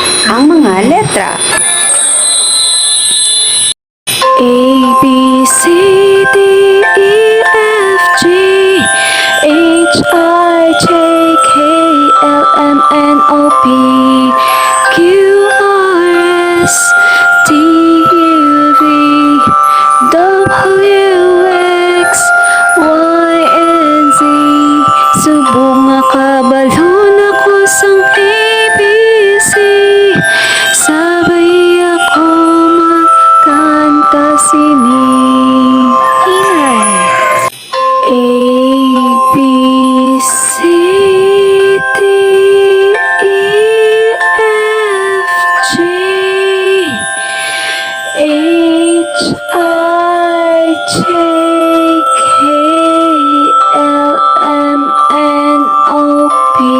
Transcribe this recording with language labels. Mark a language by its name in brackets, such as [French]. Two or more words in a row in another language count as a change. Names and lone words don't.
[Hiligaynon] ang mga letra. [English] A, B, C, D, E, F, G, H, I, J, K, L, M, N, O, P, Q, R, S, T, U, V, W, X, Y, and Z. [Hiligaynon] Subong nga kabalon ako sang ABC. Sabay ako magkanta sini. Hinay. [English] A, B, C, D, E, F, G, H, I, J, K, L, M, N, O, P,